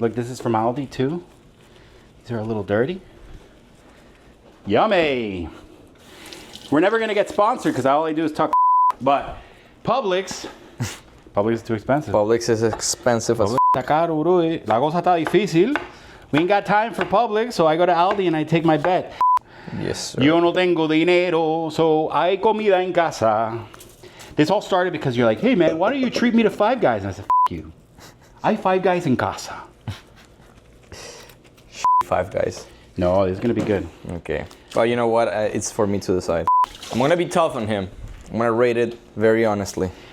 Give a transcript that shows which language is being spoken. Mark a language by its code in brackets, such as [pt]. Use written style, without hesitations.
[en] Look, this is from Aldi too. These are a little dirty. Yummy! We're never gonna get sponsored because all I do is talk. But Publix is too expensive. Publix is expensive as. [es] Está caro, bro. La cosa está difícil. [en] We ain't got time for Publix, so I go to Aldi and I take my bet. Yes, sir. [es] Yo no tengo dinero, [en] so [es] hay comida en casa. [en] This all started because you're like, hey man, why don't you treat me to Five Guys? And I said, F you. I Five Guys [es] en casa. [en] 5 Guys. No, this is gonna be good. Okay. Well, you know what? It's for me to decide. I'm gonna be tough on him. I'm gonna rate it very honestly.